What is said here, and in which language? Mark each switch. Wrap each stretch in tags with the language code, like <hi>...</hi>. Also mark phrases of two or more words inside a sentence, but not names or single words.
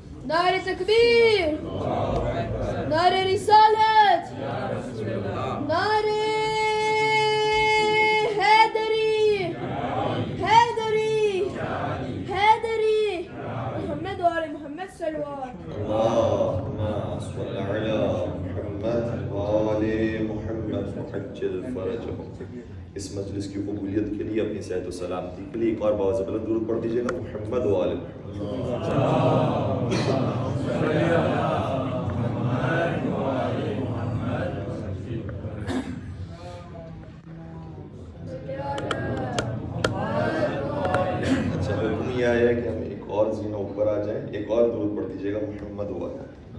<ur>نعرہ تکبیر، نعرہ رسالت، نعرہ حیدری، حیدری، حیدری،</ur> <ar>محمد وآل محمد صلوات۔ اللهم صل على محمد وآل محمد وعجل فرجهم۔</ar> <ur>اس مجلس کی قبولیت کے لیے، اپنی صحت و سلامتی کے لیے ایک اور باوزہ بلند درود پڑھ دیجیے گا،</ur> <ar>محمد وآل محمد۔</ar> <ur>اچھا، حکم یہ آیا ہے کہ ہم ایک اور زینہ اوپر آ جائیں، ایک اور درود پڑھ دیجیے گا،</ur> <ar>محمد وآل محمد۔</ar>